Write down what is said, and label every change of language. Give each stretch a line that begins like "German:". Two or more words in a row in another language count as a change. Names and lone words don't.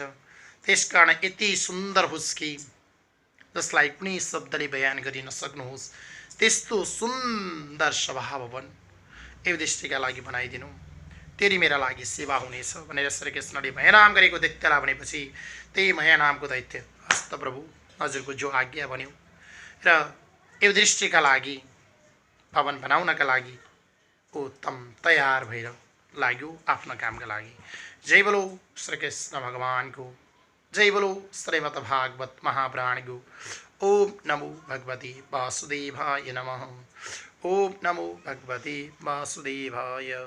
Nepali: त्यसकारण यति सुन्दर होस् कि जसलाई कुनै शब्दले बयान गरिन सक्नुहोस् त्यस्तो सुन्दर सभा भवन युधिष्ठिरका लागि बनाइदिनु, तेरी मेरा लागि सेवा हुनेछ भनेर श्रीकृष्णले मया नाम गरेको दैत्यलाई भनेपछि त्यही मया नामको दैत्य हस्त प्रभु हजुरको जो आज्ञा भन्यो र युधिष्ठिरका लागि भवन बनाउनका लागि ऊ तम तयार भएर लाग्यो आफ्नो कामका लागि। जय बोलो श्रीकृष्ण भगवानको, जय बोलो श्रीमद् भागवत महापुराणको।
Sanskrit: ओम नमो भगवते वासुदेवाय नमः। ओम नमो भगवते वासुदेवाय।